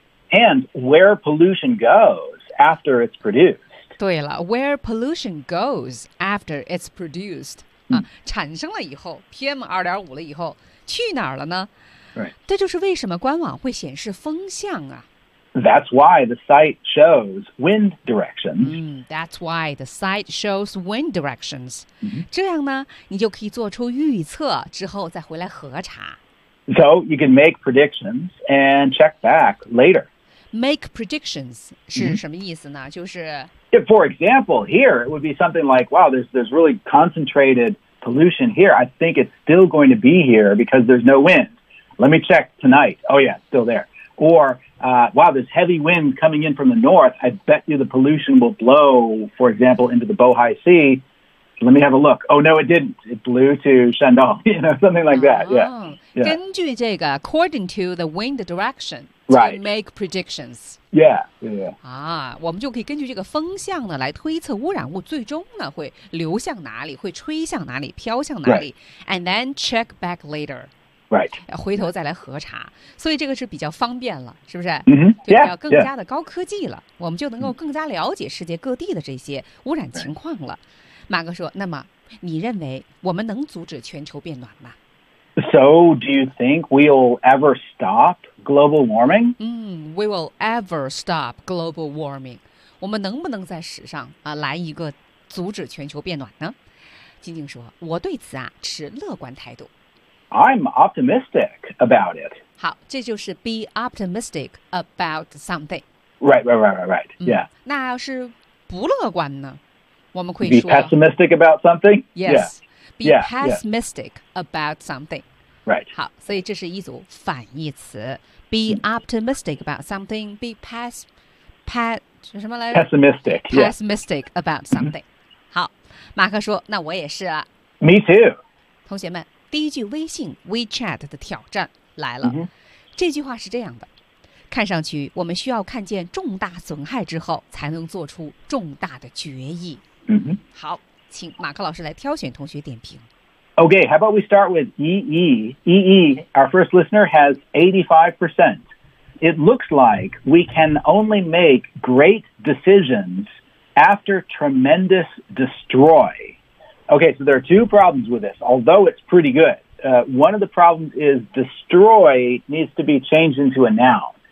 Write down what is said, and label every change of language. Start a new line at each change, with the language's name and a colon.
English: And where pollution goes after it's produced
Chinese: 对了
English: Where pollution goes after it's produced、mm-hmm.
Chinese: 产生了以后 PM2.5 了以后去哪儿了呢、
English: right.
Chinese: 这就是为什么官网会显示风向啊
English: That's why the site shows wind directions.、 Mm, that's why the site shows wind directions.、 Mm-hmm.
Chinese: 这样呢你就可以做出预测之后再回来核查。
English: So you can make predictions and check back later. Make predictions
Chinese: 是什么意思呢、mm-hmm. 就是
English: If, For example, here it would be something like, wow, there's really concentrated pollution here. I think it's still going to be here because there's no wind. Let me check tonight. Oh yeah, still there. Or,、wow, there's heavy wind coming in from the north. I bet you the pollution will blow, for example, into the Bohai Sea. Let me have a look. Oh, no, it didn't. It blew to Shandong, you know, something like that. Yeah. Yeah.
Chinese: 根据这个
English: according to the wind direction, to、 right. make predictions. Yeah, yeah, yeah.
Chinese: 我们就可以根据这个风向呢来推测污染物最终呢会流向哪里会吹向哪里飘向哪里、
English: right. And then check back later. Right.
Chinese: 回头再来核查所以这个是比较方便了是不是、
English: mm-hmm. yeah,
Chinese: 就比较更加的高科技了、
English: yeah.
Chinese: 我们就能够更加了解世界各地的这些污染情况了、right. 马哥说那么你认为我们能阻止全球变暖吗
English: So do you think we'll ever stop global warming?、
Chinese: Mm,
English: we will ever stop global warming
Chinese: 我们能不能在史上、来一个阻止全球变暖呢静静说我对此、持乐观态度
English: I'm optimistic about it.
Chinese: 好，这就是
English: be optimistic about something. Right. Yeah.
Chinese: 那要是不乐观呢？我们可以
English: 说 be pessimistic about something. Yes. Yeah. Be yeah, pessimistic yeah. about something. Right.
Chinese: 好，所以这是一组反义词
English: Be optimistic about something. Be pessimistic. Pessimistic、 yeah. about something.、
Chinese: Mm-hmm. 好，马克说，那我也是啊。
English: Me too.
Chinese: 同学们。第一句微信 WeChat 的挑战来了、
English: mm-hmm.
Chinese: 这句话是这样的看上去我们需要看见重大损害之后才能做出重大的决议、
English: mm-hmm.
Chinese: 好请马克老师来挑选同学点评
English: OK how about we start with EE EE our first listener has 85% It looks like we can only make great decisions after tremendous destroyOkay, so there are two problems with this, although it's pretty good.、one of the problems is destroy needs to be changed into a noun.